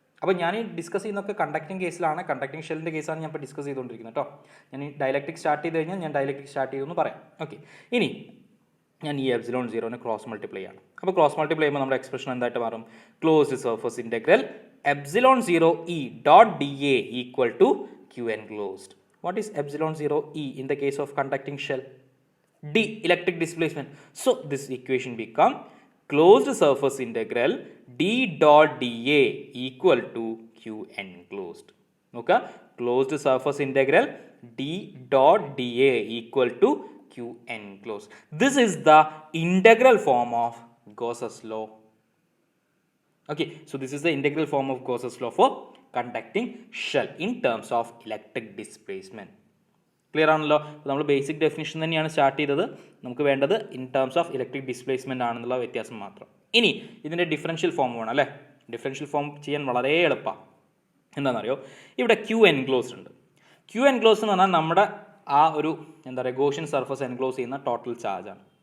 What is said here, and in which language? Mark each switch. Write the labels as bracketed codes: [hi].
[ml] അപ്പോൾ ഞാൻ ഈ ഡിസ്കസ് ചെയ്യുന്നതൊക്കെ കണ്ടക്ടിങ് കേസിലാണ്, കണ്ടക്ടിങ് ഷെല്ലിൻ്റെ കേസാണ് ഞാൻ ഇപ്പോൾ ഡിസ്കസ് ചെയ്തുകൊണ്ടിരിക്കുന്നത് കേട്ടോ. ഞാൻ ഈ ഡയലക്ട്രിക് സ്റ്റാർട്ട് ചെയ്ത് കഴിഞ്ഞാൽ ഞാൻ ഡയലക്ട്രിക് സ്റ്റാർട്ട് ചെയ്തെന്ന് പറയാം. ഓക്കെ, ഇനി ഞാൻ ഈ എപ്സിലോൺ 0നെ ക്രോസ് മൾട്ടിപ്ലൈ ആണ്. അപ്പോൾ ക്രോസ് മൾട്ടിപ്ലൈ ചെയ്യുമ്പോൾ നമ്മുടെ എക്സ്പ്രഷൻ എന്തായിട്ട് മാറും? [en] Closed surface integral epsilon 0 E dot D A equal to Q enclosed. What is epsilon 0 E in the case of conducting shell? D, electric displacement. So this equation become closed surface integral D dot dA equal to Q enclosed. Okay, closed surface integral D dot dA equal to Q enclosed. This is the integral form of Gauss's law. Okay, so this is the integral form of Gauss's law for conducting shell in terms of electric displacement. [ml] Clear ആണല്ലോ? നമ്മൾ basic definition തന്നെയാണ് start ചെയ്തത്. നമുക്ക് വേണ്ടത് in terms of electric displacement ആണെന്നുള്ള വ്യത്യാസം മാത്രം. ഇനി ഇതിൻ്റെ ഡിഫറൻഷ്യൽ ഫോം വേണം അല്ലേ? ഡിഫറൻഷ്യൽ ഫോം ചെയ്യാൻ വളരെ എളുപ്പമാണ്. എന്താണെന്നറിയോ? ഇവിടെ ക്യൂ എൻക്ലോസ്ഡ് ഉണ്ട്. ക്യൂ എൻക്ലോസ്ഡ് എന്ന് പറഞ്ഞാൽ നമ്മുടെ ആ ഒരു ഗോഷ്യൻ സർഫസ് എൻക്ലോസ് ചെയ്യുന്ന ടോട്ടൽ ചാർജാണ്.